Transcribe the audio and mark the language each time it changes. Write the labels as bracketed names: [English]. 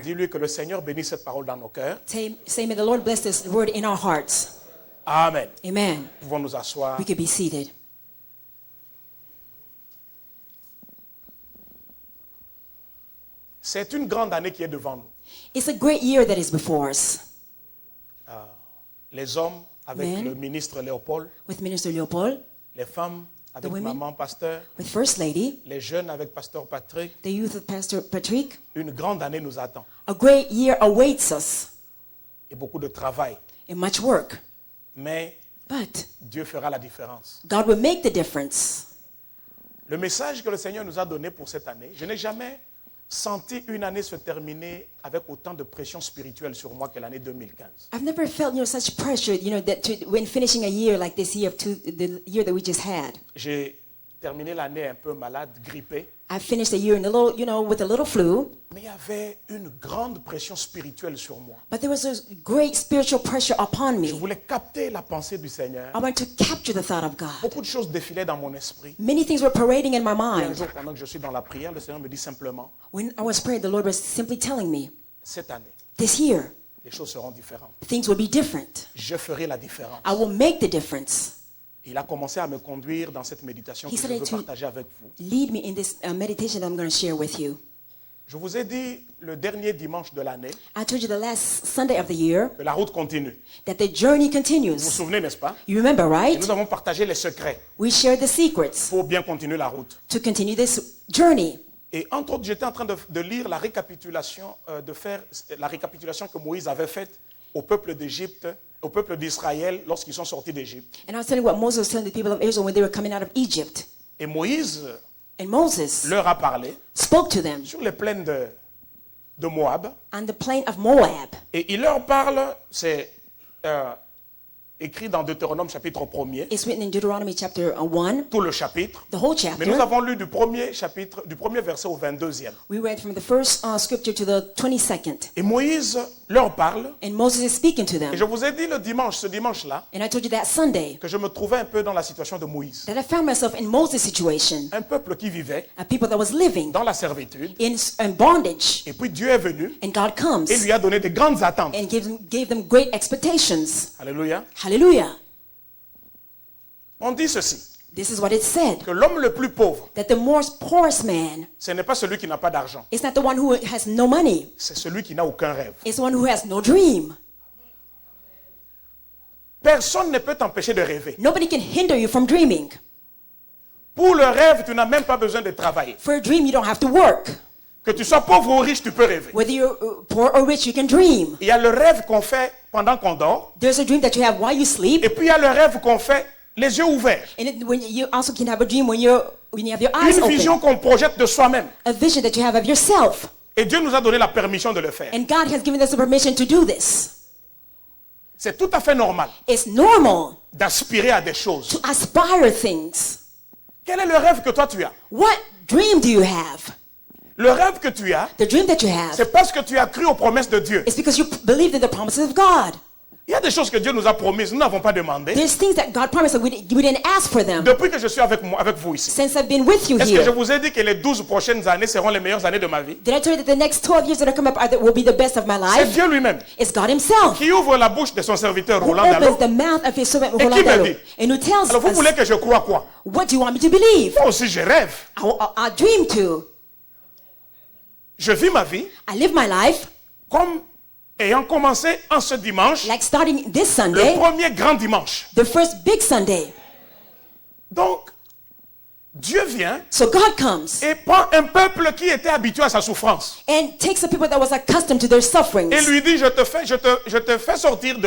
[French] Dis-lui que le Seigneur bénisse cette parole dans nos cœurs. [English] Say, may the Lord bless this word in our hearts. [French] Amen. [English] Amen. [French] Nous pouvons nous asseoir. [English] We could be seated. [French] C'est une grande année qui est devant nous. [English] It's a great year that is before us. [French] Les hommes avec [English] Men. [French] le ministre Léopold, [English] With Minister Leopold, [French] les femmes avec [English] women. [French] maman pasteur, [English] with First Lady, [French] les jeunes avec pasteur Patrick. [English] the youth of Pastor Patrick. [French] Une grande année nous attend [English] A great year awaits us [French] et beaucoup de travail. [English] and much work. [French] Mais [English] But [French] Dieu fera la différence. [English] God will make the difference. [French] Le message que le Seigneur nous a donné pour cette année, je n'ai jamais senti une année se terminer avec autant de pression spirituelle sur moi que l'année 2015. [English] I've never felt, such pressure, when finishing a year like this year the year that we just had. [French] J'ai terminé l'année un peu malade, grippé, [English] I finished the year in a little, with a little flu, [French] mais il y avait une grande pression spirituelle sur moi. [English] but there was a great spiritual pressure upon [French] Je [English] me. [French] voulais capter la pensée du Seigneur. [English] I wanted to capture the thought of God. [French] Beaucoup de choses défilaient dans mon esprit. [English] Many things were parading in my [French] Et un [English] mind. [French] jour, pendant que je suis dans la prière, le Seigneur me dit simplement, [English] When I was praying, the Lord was simply telling me, [French] cette année, [English] this year, [French] les choses seront différentes. [English] things will be different. [French] Je ferai la différence. [English] I will make the difference. [French] Il a commencé à me conduire dans cette méditation que je veux partager avec vous. [English] Lead me in this meditation that I'm going to share with you. [French] Je vous ai dit le dernier dimanche de l'année [English] I told you the last Sunday of the year [French] que la route continue. [English] that the journey [French] Vous vous [English] continues. [French] souvenez, n'est-ce pas? [English] You remember, [French] Et [English] right? [French] nous avons partagé les secrets [English] We shared the secrets [French] pour bien continuer la route. [English] to continue this journey. [French] Et entre autres, j'étais en train de lire la récapitulation, de faire la récapitulation que Moïse avait faite au peuple d'Égypte, au peuple d'Israël lorsqu'ils sont sortis d'Égypte. [English] And I was telling what Moses was telling the people of Israel when they were coming out of Egypt. [French] Et Moïse [English] And Moses [French] leur a parlé [English] spoke to them [French] sur les plaines de Moab. [English] on the plain of Moab. [French] Et il leur parle, c'est écrit dans Deutéronome chapitre 1er, [English] It's written in Deuteronomy chapter 1, [French] tout le chapitre. [English] the whole [French] Mais nous [English] chapter. [French] avons lu du premier chapitre, du premier verset au 22e. [English] We read from the first scripture to the 22nd. [French] Et Moïse leur parle. [English] And Moses is speaking to them. [French] Et je vous ai dit le dimanche, ce dimanche-là, [English] And I told you that Sunday [French] que je me trouvais un peu dans la situation de Moïse. [English] that I found myself in Moses' situation, [French] Un peuple qui vivait [English] a people that was living [French] dans la servitude. [English] in bondage. [French] Et puis Dieu est venu [English] And God comes [French] et lui a donné de grandes attentes. [English] and gave them great expectations. [French] Alléluia. [English] Hallelujah. [French] On dit ceci, [English] This is what it said, [French] que l'homme le plus pauvre, [English] that the poorest man [French] ce n'est pas celui qui n'a pas d'argent, [English] is not the one who has no money. [French] c'est celui qui n'a aucun rêve. [English] It's the one who has no dream. [French] Personne ne peut t'empêcher de rêver. [English] Nobody can hinder you from dreaming. [French] Pour le rêve, tu n'as même pas besoin de travailler. [English] For a dream, you don't have to work. [French] Que tu sois pauvre ou riche, tu peux rêver. [English] Whether you're poor or rich, you can dream. [French] Il y a le rêve qu'on fait pendant qu'on dort, [English] There's a dream that you have while you sleep. [French] et puis il y a le rêve qu'on fait les yeux ouverts. [English] And when you also can have a dream when you have your eyes [French] Une vision [English] open. [French] qu'on projette de soi-même. [English] A vision that you have of yourself. [French] Et Dieu nous a donné la permission de le faire. [English] And God has given us the permission to do this. [French] C'est tout à fait normal [English] It's normal [French] d'aspirer à des choses. [English] to aspire things. [French] Quel est le rêve que toi tu as? [English] What dream do you have? [French] Le rêve que tu as, [English] The dream that you have [French] c'est parce que tu as cru aux promesses de Dieu. [English] is because you believed in the promises of God. [French] Il y a des choses que Dieu nous a promises, nous n'avons pas demandé. [English] There's things that God promised that we didn't ask for them. [French] Depuis que je suis avec vous ici. [English] Since I've been with you [French] Est-ce que je [English] here, [French] vous ai dit que les 12 prochaines années seront les meilleures années de ma vie? [English] did I tell you that the next 12 years that are coming up will be the best of my [French] C'est [English] life? [French] Dieu lui-même [English] It's God himself [French] qui ouvre la bouche de son serviteur [English] who [French] Roland Dallot. [English] opens the mouth of his servant [French] qui [English] Roland [French] me [English] Dallot, [French] dit? [English] and who tells [French] Alors vous [English] us, [French] voulez que je croie quoi? [English] what do you want me to believe? [French] Moi aussi je rêve. [English] I dream to. [French] Je vis ma vie [English] I live my life [French] comme ayant commencé en ce dimanche, [English] like starting this [French] le [English] Sunday, [French] premier grand dimanche. [English] the first big Sunday. [French] Donc, Dieu vient [English] So God comes [French] et prend un peuple qui était habitué à sa souffrance [English] and takes the people that was accustomed to their sufferings [French] et lui dit, je te fais sortir de